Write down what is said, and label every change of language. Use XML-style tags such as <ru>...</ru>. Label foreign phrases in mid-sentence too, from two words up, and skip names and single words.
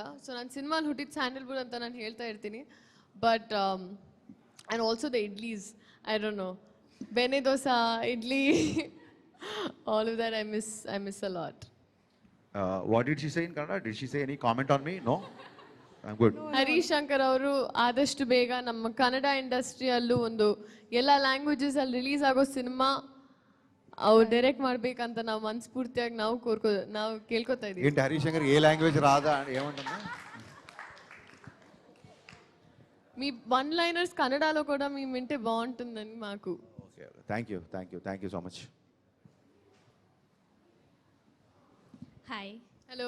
<kn>ಸೊ ನಾನು ಸಿನಿಮಾಲಿ ಹುಟ್ಟಿದ ಸ್ಯಾಂಡಲ್ವುಡ್ ಅಂತ ನಾನು ಹೇಳ್ತಾ ಇರ್ತೀನಿ.</kn> <en>But and also the idlis, I don't know,</en> <kn>ಬೆಣ್ಣೆ ದೋಸೆ,</kn> <en>idli, all of that I miss a lot. What did she say in Kannada? Did she say any comment on me? No? I'm good.</en> <kn>ಹರೀಶ್ ಶಂಕರ್ ಅವರು ಆದಷ್ಟು ಬೇಗ ನಮ್ಮ ಕನ್ನಡ ಇಂಡಸ್ಟ್ರಿಯಲ್ಲೂ ಒಂದು ಎಲ್ಲ ಲ್ಯಾಂಗ್ವೇಜಸ್ ಅಲ್ಲಿ ರಿಲೀಸ್ ಆಗೋ ಸಿನಿಮಾ ಅವ್ರು ಡೈರೆಕ್ಟ್ ಮಾಡ್ಬೇಕಂತ ನಾವು ಮನಸ್ಫೂರ್ತಿಯಾಗಿ ನಾವು ಕೇಳ್ಕೊತಾ ಇದೀವಿ.</kn> <te>ఏంటి హరీష్ శంకర్ ఏ లాంగ్వేజ్ రాదా ఏమంటున్నా? మీ</te> <en>one liners</en> <te>కన్నడలో కూడా మేము వింటే బాగుంటుందని మాకు.</te> <en>okay, thank you so much. హాయ్. హలో.</en>